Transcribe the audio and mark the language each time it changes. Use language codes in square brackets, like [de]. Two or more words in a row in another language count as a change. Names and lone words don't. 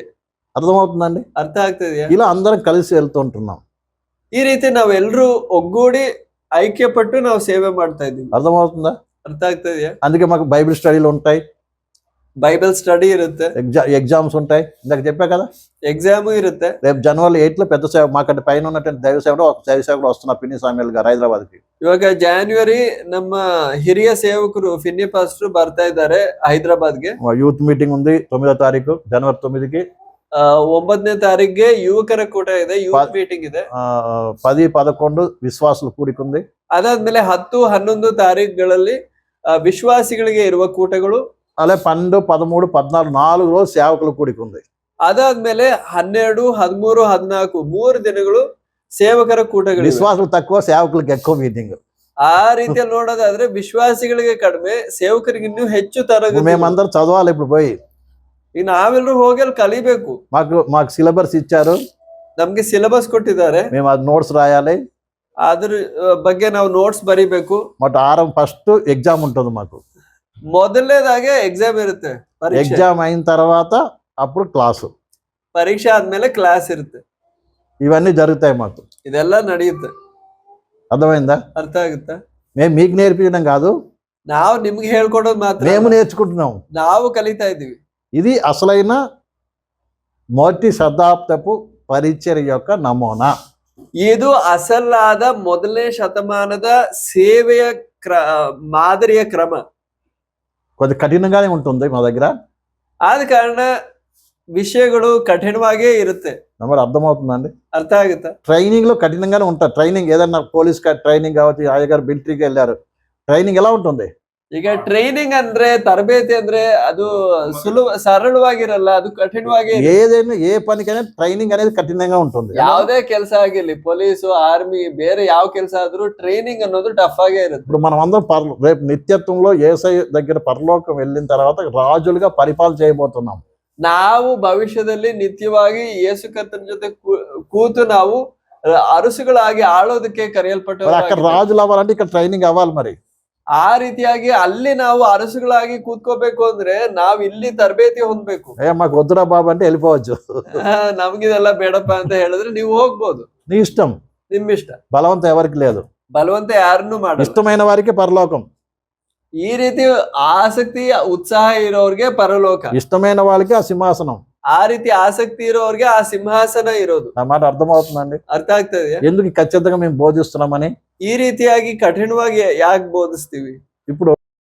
[te] అర్థమవుతుందండి? [kn] ಅರ್ಥ ಆಗ್ತದೆಯಾ? [te] ఇలా అందరం కలిసి వెళ్తుంటున్నాం. [kn] ಈ ರೀತಿ ನಾವೆಲ್ಲರೂ ಒಗ್ಗೂಡಿ ಐಕ್ಯಪಟ್ಟು ನಾವು ಸೇವೆ ಮಾಡ್ತಾ ಇದ್ದೀವಿ. [te] అర్థమవుతుందా? [kn] ಅರ್ಥ ಆಗ್ತದೆಯಾ? [te] అందుకే మాకు [en] Bible studies [te] ఉంటాయి, [en] Bible study [kn] ಇರುತ್ತೆ, [te] ఎగ్జామ్స్ ఉంటాయి. ఇందాక చెప్పా కదా, [kn] ఎగ్జామ్ ఇರುತ್ತೆ. [te] రేపు జనవరి 8 లో పెద్ద సేవ మాకంటే పైన ఉన్నటువంటి దైవ సేవకుడు వస్తున్నారు, పిన్ని సామ్యుల్ గారు హైదరాబాద్ కి. [kn] ಇವಾಗ ಜಾನ್ವರಿ ನಮ್ಮ ಹಿರಿಯ ಸೇವಕರು ಫಿನ್ನಿ ಪಾಸ್ಟರ್ ಬರ್ತಾ ಇದ್ದಾರೆ ಹೈದರಾಬಾದ್ಗೆ. [en] youth meeting [te] ఉంది 9వ తారీఖు జనవరి 9కి. [kn] 9ನೇ ತಾರೀಕಿಗೆ ಯುವಕರ ಕೂಟ ಇದೆ, [en] youth meeting [kn] ಇದೆ. [te] 10-11 విశ్వాసద కూడికె ఉంది. [kn] ಅದಾದ್ಮೇಲೆ 10-11 ತಾರೀಖುಗಳಲ್ಲಿ ವಿಶ್ವಾಸಿಗಳಿಗೆ ಇರುವ ಕೂಟಗಳು. [te] అలా 12, 13, 14 4 రోజులు సేవకుల కూడిక ఉంది. [kn] ಅದಾದ್ಮೇಲೆ 12, 13, 14 3 ದಿನಗಳು ಸೇವಕರ ಕೂಟಗಳು. [te] విశ్వాసగళు తక్కువ, సేవకరిగె ఎక్కువ మీటింగ్. [kn] ಆ ರೀತಿಯಲ್ಲಿ ನೋಡೋದಾದ್ರೆ ವಿಶ್ವಾಸಿಗಳಿಗೆ ಕಡಿಮೆ, ಸೇವಕರಿಗೆ ಇನ್ನೂ ಹೆಚ್ಚು ತರಗತಿ. [te] మేమందరం చదవాలి ఇప్పుడు పోయి. [kn] ಈಗ ನಾವೆಲ್ಲರೂ ಹೋಗಿ ಅಲ್ಲಿ ಕಲಿಬೇಕು. [te] మాకు సిలబస్ ఇచ్చారు, [kn] ನಮ್ಗೆ ಸಿಲೆಬಸ್ ಕೊಟ್ಟಿದ್ದಾರೆ, [te] మేము అది నోట్స్ రాయాలి, [kn] ಅದ್ರ ಬಗ್ಗೆ ನಾವು ನೋಟ್ಸ್ ಬರಿಬೇಕು. [te] ఫస్ట్ ఎగ్జామ్ ఉంటుంది మాకు. [kn] ಮೊದಲನೇದಾಗೆ ಎಕ್ಸಾಮ್ ಇರುತ್ತೆ, [te] ఎగ్జామ్ అయిన తర్వాత అప్పుడు క్లాసు, [kn] ಪರೀಕ್ಷೆ ಆದ್ಮೇಲೆ ಕ್ಲಾಸ್ ಇರುತ್ತೆ. [te] ఇవన్నీ జరుగుతాయి మాకు. [kn] ಇದೆಲ್ಲ ನಡೆಯುತ್ತೆ. [te] అర్థమైందా? [kn] ಅರ್ಥ ಆಗುತ್ತಾ? [te] మేము మీకు నేర్పించడం కాదు, [kn] ನಾವು ನಿಮ್ಗೆ ಹೇಳ್ಕೊಡೋದು ಮಾತ್ರ, [te] మేము నేర్చుకుంటున్నాం. [kn] ನಾವು ಕಲಿತಾ ಇದೀವಿ. [te] ఇది అసలైన మొదటి శతాబ్దపు పరిచర్య యొక్క నమూనా. [kn] ಇದು ಅಸಲಾದ ಮೊದಲನೇ ಶತಮಾನದ ಸೇವೆಯ ಮಾದರಿಯ ಕ್ರಮ. [te] కొద్ది కఠినంగానే ఉంటుంది మా దగ్గర, [kn] ಆದ ಕಾರಣ ವಿಷಯಗಳು ಕಠಿಣವಾಗೇ ಇರುತ್ತೆ. [te] మరి అర్థమవుతుందండి? [kn] ಅರ್ಥ ಆಗುತ್ತಾ? [te] ట్రైనింగ్ లో కఠినంగానే ఉంటారు. ట్రైనింగ్ ఏదన్నా [en] police training [te] కావచ్చు, అయ్యగారు మిలిటరీకి వెళ్ళారు, ట్రైనింగ్ ఎలా ఉంటుంది? [kn] ಈಗ ಟ್ರೈನಿಂಗ್ ಅಂದ್ರೆ, ತರಬೇತಿ ಅಂದ್ರೆ ಅದು ಸರಳವಾಗಿರಲ್ಲ, ಅದು ಕಠಿಣವಾಗಿ. [te] ఏదైనా ఏ పనికైనా ట్రైనింగ్ అనేది కఠినంగా ఉంటుంది. [kn] ಯಾವುದೇ ಕೆಲಸ ಆಗಿರ್ಲಿ, ಪೊಲೀಸು, ಆರ್ಮಿ, ಬೇರೆ ಯಾವ ಕೆಲಸ ಆದ್ರೂ ಟ್ರೈನಿಂಗ್ ಅನ್ನೋದು ಟಫ್ ಆಗೇ ಇರುತ್ತೆ. [te] ఇప్పుడు మనం అందరం రేపు నిత్యత్వంలో యేసయ్య దగ్గర పరలోకం వెళ్ళిన తర్వాత రాజులుగా పరిపాలన చేయబోతున్నాం. [kn] ನಾವು ಭವಿಷ್ಯದಲ್ಲಿ ನಿತ್ಯವಾಗಿ ಯೇಸು ಕರ್ತನ ಜೊತೆ ಕೂತು ನಾವು ಅರಸುಗಳಾಗಿ ಆಳೋದಕ್ಕೆ ಕರೆಯಲ್ಪಟ್ಟ. [te] అక్కడ రాజులు అవ్వాలంటే ఇక్కడ ట్రైనింగ్ అవ్వాలి. మరి [kn] ಆ ರೀತಿಯಾಗಿ ಅಲ್ಲಿ ನಾವು ಅರಸುಗಳಾಗಿ ಕೂತ್ಕೋಬೇಕು ಅಂದ್ರೆ ನಾವ್ ಇಲ್ಲಿ ತರಬೇತಿ ಹೊಂದ್ಬೇಕು. [te] మాకు వద్దురా బాబు అంటే వెళ్ళిపోవచ్చు. [kn] ನಮ್ಗಿದೆಲ್ಲ ಬೇಡಪ್ಪ ಅಂತ ಹೇಳಿದ್ರೆ ನೀವು ಹೋಗ್ಬೋದು, [te] నీ ఇష్టం, [kn] ನಿಮ್ ಇಷ್ಟ. [te] బలవంతం ఎవరికి లేదు, [kn] ಬಲವಂತ ಯಾರನ್ನು ಮಾಡಲ್ಲ. [te] ఇష్టమైన వారికి పరలోకం, [kn] ಈ ರೀತಿ ಆಸಕ್ತಿ ಉತ್ಸಾಹ ಇರೋರ್ಗೆ ಪರಲೋಕ, [te] ఇష్టమైన వాళ్ళకి ఆ సింహాసనం. [kn] ಆ ರೀತಿ ಆಸಕ್ತಿ ಇರೋರ್ಗೆ ಆ ಸಿಂಹಾಸನ ಇರೋದು. [te] ఆ మాట అర్థమవుతుందండి? [kn] ಅರ್ಥ ಆಗ್ತದೆ [te] ఎందుకు ఖచ్చితంగా మేము బోధిస్తున్నామని? [kn] ಈ ರೀತಿಯಾಗಿ ಕಠಿಣವಾಗಿ ಯಾಕೆ ಬೋಧಿಸ್ತೀವಿ? [te] ఇప్పుడు